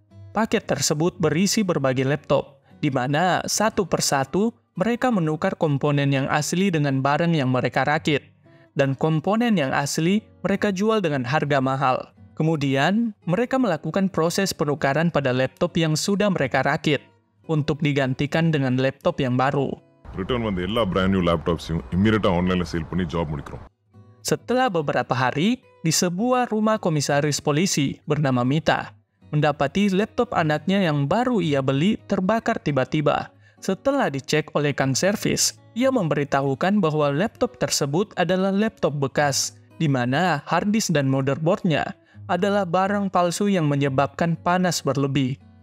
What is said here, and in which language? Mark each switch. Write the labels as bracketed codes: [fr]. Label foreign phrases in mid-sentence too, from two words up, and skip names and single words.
[id] Paket tersebut berisi berbagai laptop, di mana satu persatu mereka menukar komponen yang asli dengan barang yang mereka rakit. Dan komponen yang asli mereka jual dengan harga mahal. Kemudian, mereka melakukan proses penukaran pada laptop yang sudah mereka rakit untuk digantikan dengan laptop yang baru. [ta] ரிட்டர்ன் வந்த எல்லா [en] brand new laptops-ஐயும் immediate-ஆ online-ல sale [ta] பண்ணி ஜாப் முடிக்கிறோம். [id] Setelah beberapa hari, di sebuah rumah komisaris polisi bernama Mita, mendapati laptop anaknya yang baru ia beli terbakar tiba-tiba. Setelah dicek oleh kang servis, ia memberitahukan bahwa laptop tersebut adalah laptop bekas, di mana harddisk dan motherboardnya adalah barang palsu yang menyebabkan panas berlebih.